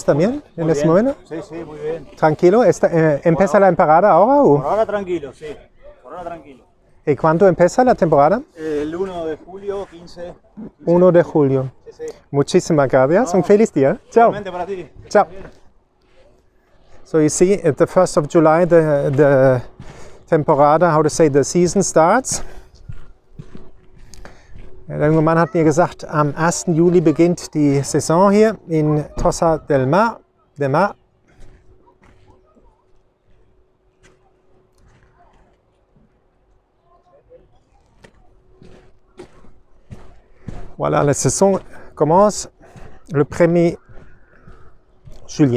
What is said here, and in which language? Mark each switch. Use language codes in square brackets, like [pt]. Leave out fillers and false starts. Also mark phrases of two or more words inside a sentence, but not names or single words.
[es] ¿Está bien en este momento? Sí, sí, muy bien. ¿Tranquilo? ¿Empieza la temporada ahora? Por ahora tranquilo, sí. Por ahora tranquilo. ¿Y cuándo empieza la temporada? El 1 de julio, 15. 1 de julio. Sí, sí. Muchísimas gracias. Un feliz día. Ciao. Igualmente para ti. Ciao. [en] So you see, at the 1st of July, the temporada, how to say, the season starts. [de] Der junge Mann hat mir gesagt, am 1. Juli beginnt die Saison hier in Tossa del Mar. [fr] Voilà, la saison commence le 1er juillet.